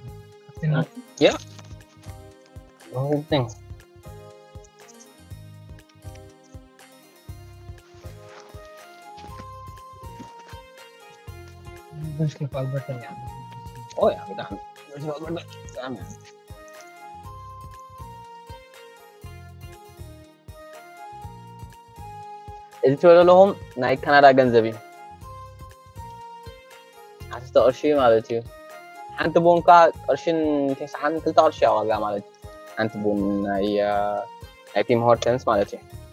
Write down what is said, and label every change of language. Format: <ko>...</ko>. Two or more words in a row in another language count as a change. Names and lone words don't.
<tl>After natin.</tl> <en>Yeah. The whole thing.</en> <tl>University of Alberta yan.</tl> <en>Oh yeah,</en> <tl>dami. Dami.</tl> <ti>እዚ ትበሎ ለኹም ናይ ካናዳ ገንዘብ እዩ ዓሰርተ ቅርሺ ማለት እዩ ሓንቲ ቡንካ ቅርሽን 92 ቅርሺ ዋጋ ማለት እዩ ሓንቲ ቡን ናይ ቲም ሆርተንስ ማለት እዩ</ti>